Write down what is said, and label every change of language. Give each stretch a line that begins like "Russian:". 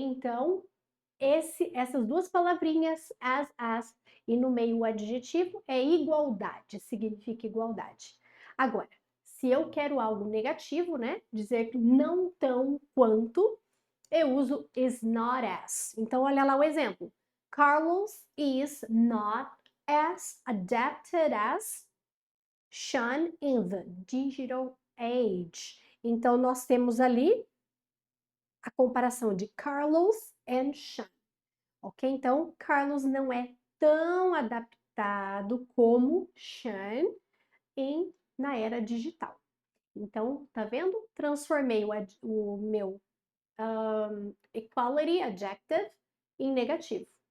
Portuguese: Então, essas duas palavrinhas, as, e no meio o adjetivo é igualdade, significa igualdade. Agora, se eu quero algo negativo, né? Dizer não tão quanto, eu uso
English: is not as.
Portuguese: Então, olha lá o exemplo.
English: Carlos is not as adapted as Sean in the digital age.
Portuguese: Então, nós temos ali a comparação de Carlos and Sean. Ok? Então, Carlos não é tão adaptado como Sean na era digital. Então, tá vendo? Transformei o meu
English: equality adjective
Portuguese: em negativo.